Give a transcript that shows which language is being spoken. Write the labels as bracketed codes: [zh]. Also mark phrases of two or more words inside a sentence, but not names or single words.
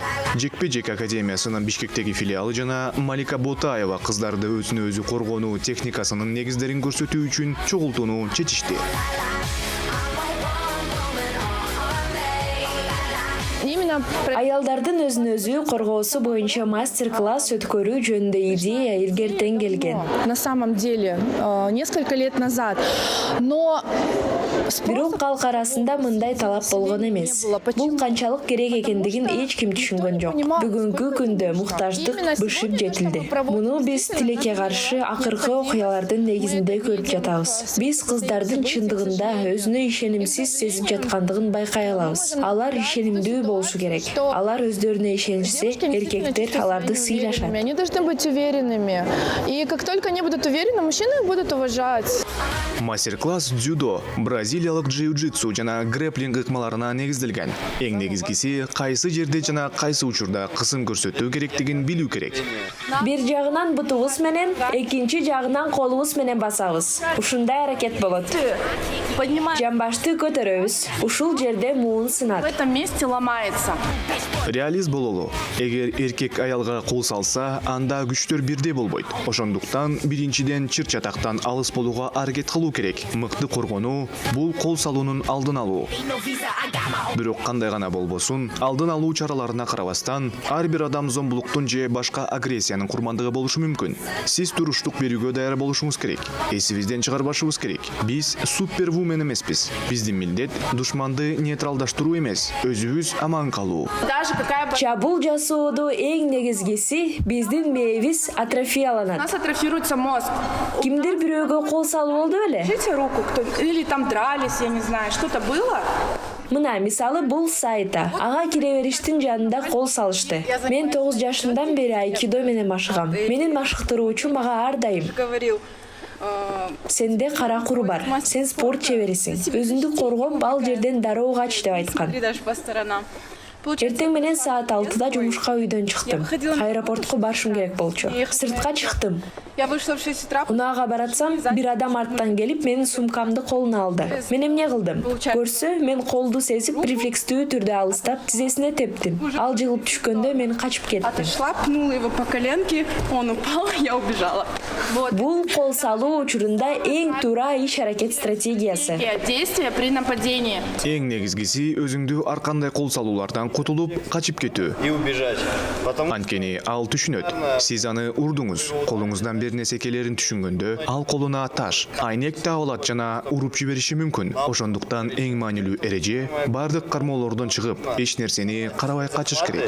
[ky] Жекпе-жек академиясынын Бишкектеги филиалы жана Малика Ботаева кыздарды өзүн өзү коргонуу техникасынын негиздерин көрсөтүү үчүн чогултууну чечишти. Аялдардын өзүн өзү коргоосу боюнча мастер-класс өткөрүү жөнүндө идея илгертен келген. [ru] На самом деле, несколько лет назад, но [ky] Бирок калк арасында мындай талап болгон эмес. Бул канчалык керек экендигин эч ким түшүнгөн жок. Бүгүнкү күндө муктаждык бышып жетилди. Муну биз тилекке каршы акыркы окуялардын негизинде көрүп жатабыз. Биз кыздардын чындыгында өзүнө ишенимсиз сезип жаткандыгын байкай алабыз. Алар ишенимдүү болушу керек. Алар өздөрүнө ишенишсе, эркектер аларды сыйлашат. [ru] Они должны быть уверенными. И как только они будут уверены, мужчины их будут уважать. [ky] Мастер-класс дзюдо, бразилиялык джиу-джитсу жана грэплинг ыкмаларына негизделген. Эң негизгиси кайсы жерде жана кайсы учурда кысым көрсөтүү керектигин билүү керек. Бир жагынан бутубуз менен, экинчи жагынан колубуз менен басабыз. Ушундай аракет болот. Жамбашты көтөрөбүз. Ушул жерде муун [ru] В [ky] сынат. [ru] этом месте ломается. [ky] Реалист бололу. Эгер эркек аялга кол салса, анда күчтөр бирдей болбойт. Ошондуктан биринчиден чыр-чатактан алыс болууга аракет кылуу керек. Мыкты коргонуу бул кол салуунун алдын алуу. Бирок кандай гана болбосун, алдын алуу чараларына карабастан, ар бир адам зомбулуктун же башка агрессиянын курмандыгы болушу мүмкүн. Сиз туруштук берүүгө даяр болушуңуз керек. Эсибизден чыгарбашыбыз керек. Биз супервумен эмеспиз. Биздин милдет душманды нейтралдаштыруу эмес, өзүбүз аман калуу. [ru] Даже какая бы... [ky] Чабул жасоодо эң негизгиси биздин мээбиз [ru] У [ky] атрофияланат. [ru] нас атрофируется мозг. [ky] Кимдир бирөөгө кол салып болду беле? [ru] Держите руку, или там дрались, я не знаю, что-то было? [ky] Мына мисалы бул сайта. Ага кире бериштин жанында кол салышты. Мен 9 жашымдан бери айкидо менен машыгам. Менин машыктыруучум мага ар дайым: [ru] Говорил. [ky] сенде кара куру бар, сен спорт чеберисиң. Өзүңдү коргоп, ал жерден дароо кач деп айткан. [ru] Даже по сторонам. [ky] Эртең менен саат 6-да жумушка үйдөн чыктым. Аэропортко барышым керек болчу. Сыртка чыктым. [ru] Я вышла в 6 утра. [ky] Унаага баратсам, бир адам арттан келип менин сумкамды колуна алды. Мен эмне кылдым? Көрсө, мен колду сезип, рефлекстүү түрдө алыстап, тизесине тептим. Ал жыгылып түшкөндө мен качып кеттим. [ru] Отошла, пнула его по коленке, он упал, я убежала. Вот. [ky] Бул кол салуу учурунда эң туура иш-аракет стратегиясы. [ru] Действия при нападении. [ky] Эң негизгиси өзүңдү ар кандай кол салуулардан кутулуп, качып кетүү. [ru] И убежать. Потому [ky] Анткени ал түшүнөт. Сиз аны урдуңуз. Колуңуздан бир нерсе келерин түшүнгөндө, ал колуна таш, айнек таап алат жана уруп жибериши мүмкүн. Ошондуктан эң маанилүү эреже бардык кармоолордон чыгып, эч нерсени карабай качыш керек.